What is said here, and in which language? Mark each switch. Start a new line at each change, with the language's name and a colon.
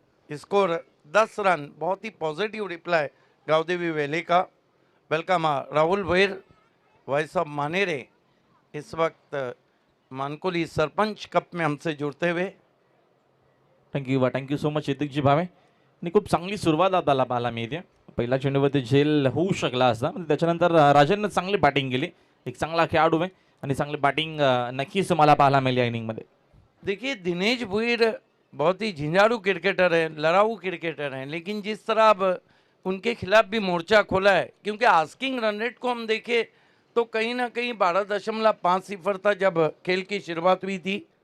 Hindi: Score 10 run. बहुत ही positive reply Gavdevi valley का. Welcome Rahul Bhoir, voice of Manere, इस वक्त मानकोली सरपंच कप में हमसे जुड़ते हुए.
English: Thank you so much सिद्दीकजी भावे.
Marathi: आणि खूप चांगली सुरुवात आपल्याला पाहायला मिळते. पहिल्या चेंडूवरती झेल होऊ शकला असता, पण त्याच्यानंतर राजनने चांगली बॅटिंग केली. एक चांगला खेळाडू आहे आणि चांगली बॅटिंग नक्कीच मला पाहायला मिळाली या इनिंगमध्ये.
Hindi: देखिए दिनेश भोईर बहुत ही झंझारू क्रिकेटर है, लड़ाऊ क्रिकेटर हैं, लेकिन जिस तरह अब उनके खिलाफ भी मोर्चा खोला है, क्योंकि आस्किंग रन रेट को हम देखें तो कहीं ना कहीं 12.5 था जब खेल की शुरुआत हुई थी।